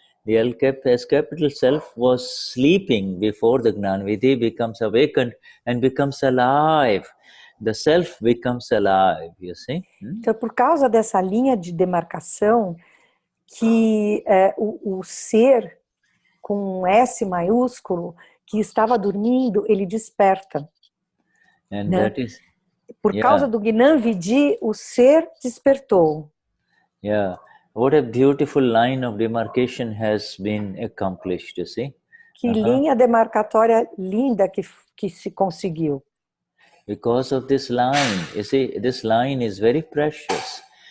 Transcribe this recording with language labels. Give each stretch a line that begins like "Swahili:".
English: The S capital Self was sleeping before the Gnan Vidhi becomes awakened and becomes alive. The Self becomes alive, you see.
Portuguese: Então, por causa dessa linha de demarcação, que o ser com um S maiúsculo, que estava dormindo, ele desperta.
English: And né? that is,
Portuguese: Por causa do Gnan Vidhi, o ser despertou.
English: Yeah, what a beautiful line of demarcation has been accomplished, you see.
Portuguese: Que linha demarcatória linda que se conseguiu.
English: Because of this line, you see, this line is very precious.